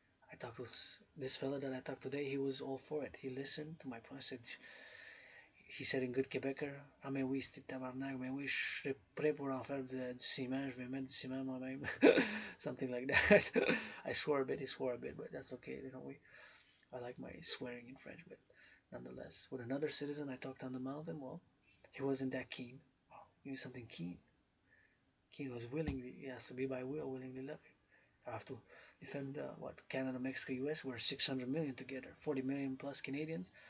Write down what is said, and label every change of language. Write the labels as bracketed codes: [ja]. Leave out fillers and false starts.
[en] I talked to this fella that I talked today. He was all for it. He listened to my point. He said in good Quebecer, [fr] ah mais oui, c'est tabarnak, mais oui, je serais prêt pour en faire du ciment, je vais mettre du ciment moi-même. [en] Something like that. I swore a bit, he swore a bit, but that's okay, you know, I like my swearing in French, but nonetheless. With another citizen I talked on the mountain, well, he wasn't that keen. Oh, he was something keen. Keen was willingly, he has to be by will, willingly love it. I have to defend Canada, Mexico, US. We're 600 million together, 40 million plus Canadians.